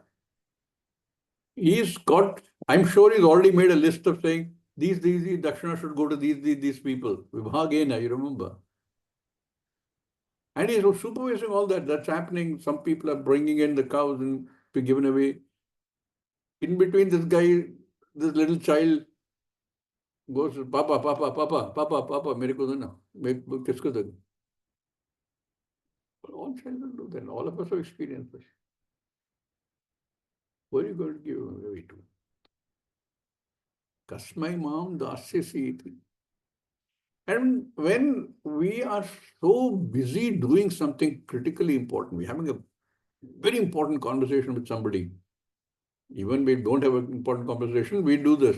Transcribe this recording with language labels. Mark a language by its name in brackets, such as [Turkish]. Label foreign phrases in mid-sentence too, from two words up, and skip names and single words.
[English] He's got, I'm sure he's already made a list of saying, these dakshina should go to these people. Vibhagena, you remember. And he's supervising all that. That's happening. Some people are bringing in the cows and be given away. In between, this guy, this little child goes, [Hindi] Papa, Papa, Papa, Papa, Papa, mere ko dena. Kisko dena? [English] All children do that. All of us have experienced this. What are you going to give away to? [Sanskrit] Kasmai Mam Dasyasi iti. [English] And when we are so busy doing something critically important, we're having a very important conversation with somebody, Even we don't have an important conversation, we do this.